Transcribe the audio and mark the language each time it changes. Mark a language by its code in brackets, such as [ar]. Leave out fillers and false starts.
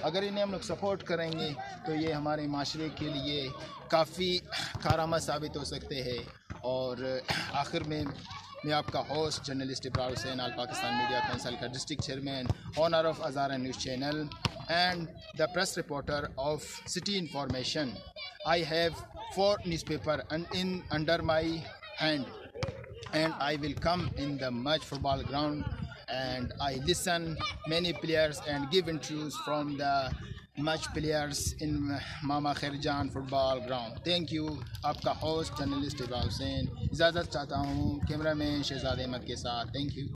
[ur] अगर इन्हें हम लोग सपोर्ट करेंगे तो ये हमारे माशरे के लिए काफ़ी कारआमद साबित हो सकते हैं। और आखिर में میں آپ کا ہوسٹ جرنلسٹ ابرار حسین آل پاکستان میڈیا کونسل کا district chairman owner of Hazara news channel and the press reporter of city information. [en] I have 4 newspapers under my hand, and I will come in the match football ground and I listen many players and give interviews from the match players in Mama Khairjan football ground. Thank you. [ur] آپ کا host journalist ابرار حسین اجازت چاہتا ہوں camera مین شہزاد احمد کے ساتھ. Thank you.